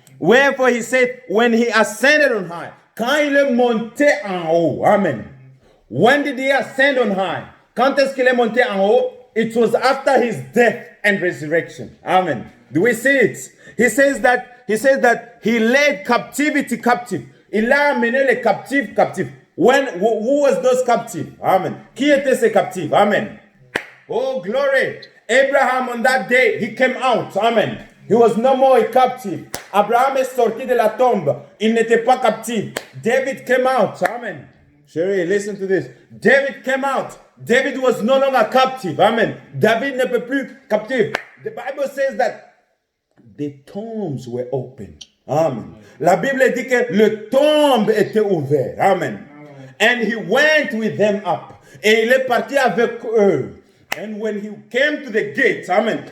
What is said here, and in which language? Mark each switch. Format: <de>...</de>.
<en>Wherefore he said, when he ascended on high.</en> <fr>Quand il est monté en haut. Amen.</fr> <en>When did he ascend on high?</en> <fr>Quand est-ce qu'il est monté en haut?</fr> <en>It was after his death and resurrection. Amen. Do we see it? He says that he led captivity captive.</en> <fr>Il a amené les captifs captifs.</fr> <en>Who was those captives?</en> <fr>Amen. Qui étaient ces captifs?</fr> <en>Amen. Oh, glory. Abraham on that day, he came out. Amen. He was no more a captive.</en> <fr>Abraham est sorti de la tombe. Il n'était pas captif.</fr> <en>David came out. Amen. Sherry, listen to this. David came out. David was no longer captive. Amen.</en> <fr>David ne peut plus captif.</fr> <en>The Bible says that the tombs were open. Amen.</en> <fr>La Bible dit que le tombe était ouvert.</fr> <en>Amen. And he went with them up.</en> <fr>Et il est parti avec eux.</fr> <en>And when he came to the gates, amen.</en>